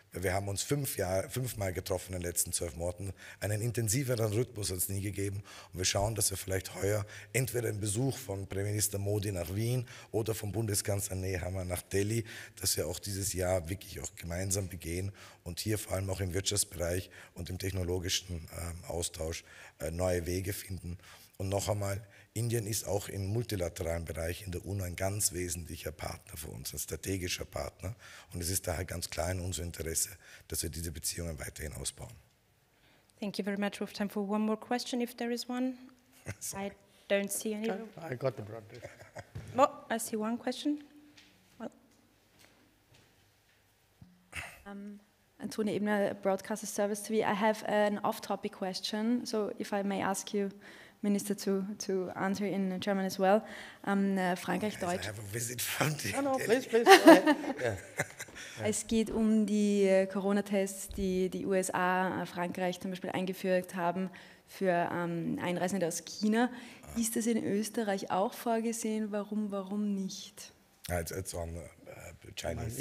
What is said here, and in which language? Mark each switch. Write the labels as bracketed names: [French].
[German] Wir haben uns 5-mal getroffen in den letzten 12 Monaten, einen intensiveren Rhythmus hat es nie gegeben und wir schauen, dass wir vielleicht heuer entweder einen Besuch von Premierminister Modi nach Wien oder vom Bundeskanzler Nehammer nach Delhi, dass wir auch dieses Jahr wirklich auch gemeinsam begehen und hier vor allem auch im Wirtschaftsbereich und im technologischen Austausch neue Wege finden. Und noch einmal, Indien ist auch im multilateralen Bereich in der UNO ein ganz wesentlicher Partner für uns, ein strategischer Partner. Und es ist daher ganz klar in unserem Interesse, dass wir diese Beziehungen weiterhin ausbauen. [English] Thank you very much. We have time for one more question, if there is one. I don't see any. I got the broad. Oh, I see one question. Well. Antonia Ebner, Broadcaster Service TV. I have an off-topic question, so if I may ask you, Minister, to answer in German as well. [German] Frankreich, Deutsch. [English] I have a visit from the No, please. Yeah. [German] Es geht um die Corona-Tests, die die USA, Frankreich zum Beispiel eingeführt haben für Einreisende aus China. Ist das in Österreich auch vorgesehen? Warum nicht? [English] It's on the Chinese.